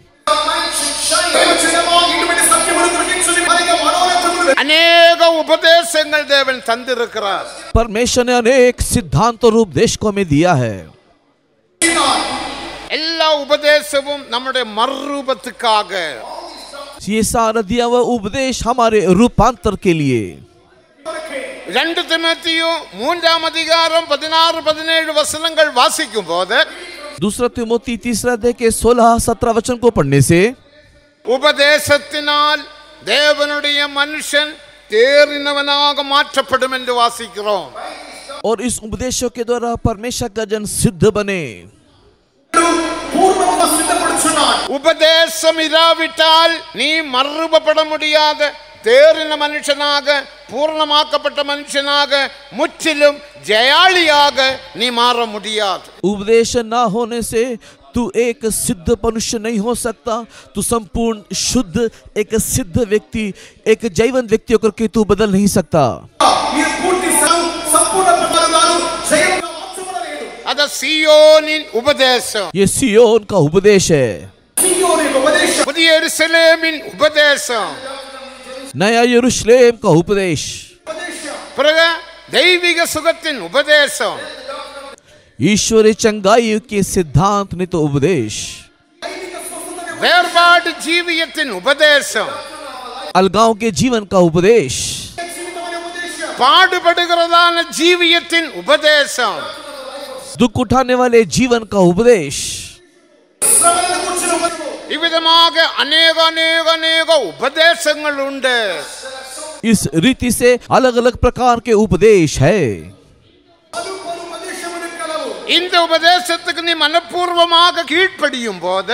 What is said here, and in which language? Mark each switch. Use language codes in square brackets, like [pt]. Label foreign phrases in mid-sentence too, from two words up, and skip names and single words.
[ta] அநேக உபதேசங்கள் தேவன் தந்திருக்கிறார். [hi] परमेश्वर ने अनेक सिद्धांत और उपदेश को हमें दिया है. [ta] எல்லா உபதேசமும் நம்முடைய மறுரூபத்துக்காக. [hi] ये सारा दिया हुआ उपदेश हमारे रूपांतर के लिए. [ta] 2 तीमुथियो 3 அதிகாரம் 16-17 வசனங்கள் வாசிக்கும் போது, [hi] दूसरा तिमोथी 3 अध्याय के 16-17 वचन को पढ़ने से [ta] உபதேசத்தினால் தேவனுடைய மனுஷன் தேறினவனாக மாற்றப்படும் என்று வாசிக்கிறோம். [hi] और इस उपदेशों के द्वारा परमेश्वर का जन सिद्ध बने. [ta] உபதேசம் இராவிட்டால் நீ மறுரூபப்பட முடியாத தேறின மனுஷனாக, பூர்ணமாக்கப்பட்ட மனுஷனாக, முற்றிலும் ஜெயாளியாக நீ மாற முடியாது. [hi] उपदेश ना होने से तू एक सिद्ध मनुष्य नहीं हो सकता. तू संपूर्ण शुद्ध एक सिद्ध व्यक्ति, एक जीवन व्यक्ति होकर के तू बदल नहीं सकता. [ta] அது சியோனின் உபதேசம். [hi] ये सियोन का उपदेश है. [ta] புதிய எருசலேமின் உபதேசம். [hi] नया यरूशलेम का उपदेश. [ta] பிறகு தெய்வீக சுகத்தின் உபதேசம். [hi] ईश्वरीय चंगाई के सिद्धांत ने तो उपदेश. [ta] வேறுபாடு ஜீவியத்தின் உபதேசம். [hi] अलगाव के जीवन का उपदेश. [ta] பாடுபடுகிறதான ஜீவியத்தின் உபதேசம். [hi] दुख उठाने वाले जीवन का उपदेश. [ta] இவ்விதமாக அநேக அநேக அநேக உபதேசங்கள் உண்டு. [hi] इस रीति से अलग अलग प्रकार के उपदेश है. [ta] இந்த உபதேசத்துக்கு நீ मनपूर्वமாக கீழ்ப்படியும் போது,